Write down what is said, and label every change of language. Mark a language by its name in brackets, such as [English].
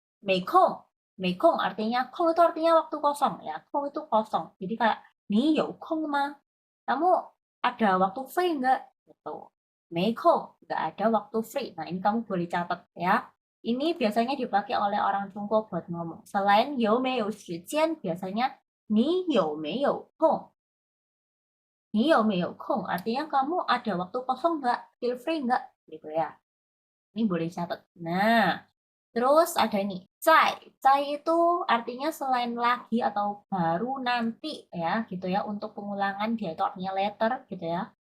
[Indonesian] 没空 artinya, 空 itu artinya waktu kosong, ya. 空 itu kosong. Jadi kayak, [Chinese] 你有空吗? [Indonesian] kamu ada waktu free nggak? Gitu. 没空, nggak ada waktu free. Nah, ini kamu boleh catat ya. Ini biasanya dipakai oleh orang Tiongkok buat ngomong. Selain [Chinese] 有没有时间, [Indonesian] biasanya [Chinese] 你有没有空? 你有没有空? [Indonesian] Artinya kamu ada waktu kosong nggak? [English] Feel free [Indonesian] nggak? Gitu ya. Ini boleh catat. Nah, terus ada ini, 在. 在 itu artinya selain lagi atau baru nanti ya, gitu ya. Untuk pengulangan dia itu artinya later gitu ya.